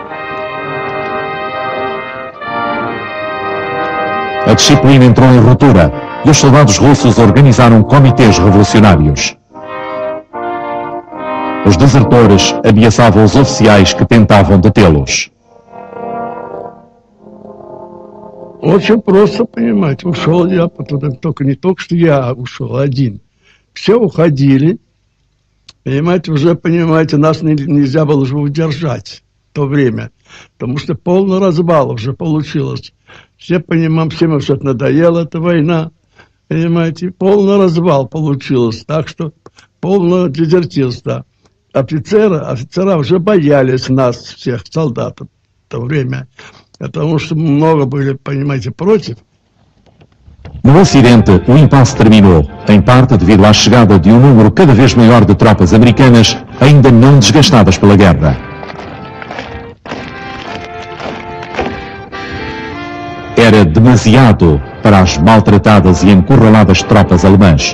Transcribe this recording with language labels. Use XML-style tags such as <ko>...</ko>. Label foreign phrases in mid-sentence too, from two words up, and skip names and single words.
<pt>A disciplina entrou em ruptura e os soldados russos organizaram comitês revolucionários. Os desertores ameaçavam os oficiais que tentavam detê-los.</pt> <ru>Очень просто, понимаете, ушел я, только не только что я ушел один. Все уходили, понимаете, уже, понимаете, нас нельзя было уже удержать в то время, потому что полный развал уже получилось. Все понимаем, всем уже надоела эта война, понимаете, полный развал получилось, так что полное дезертирство. Офицера уже боялись нас, всех солдат в то время. Потому что много были, понимаете, против.</ru> <pt>No Ocidente, o impasse terminou, em parte devido à chegada de um número cada vez maior de tropas americanas ainda não desgastadas pela guerra. Era demasiado para as maltratadas e encurraladas tropas alemãs.</pt>